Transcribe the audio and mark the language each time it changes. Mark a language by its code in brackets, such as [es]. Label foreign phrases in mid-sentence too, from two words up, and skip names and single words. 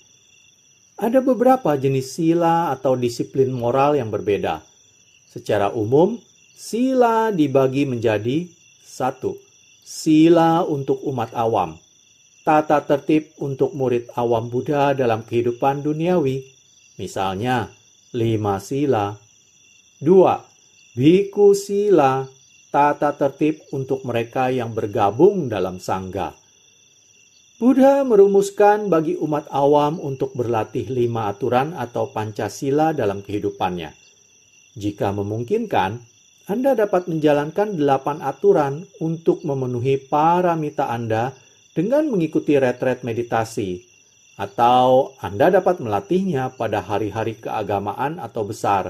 [id] Ada beberapa jenis sila atau disiplin moral yang berbeda. Secara umum, sila dibagi menjadi 1. Sila untuk umat awam, tata tertib untuk murid awam Buddha dalam kehidupan duniawi. Misalnya, 5 sila. 2. Bhikkhu sila, tata tertib untuk mereka yang bergabung dalam sangga. Buddha merumuskan bagi umat awam untuk berlatih 5 aturan atau Pancasila dalam kehidupannya. Jika memungkinkan, Anda dapat menjalankan 8 aturan untuk memenuhi paramita Anda dengan mengikuti retret meditasi, atau Anda dapat melatihnya pada hari-hari keagamaan atau besar.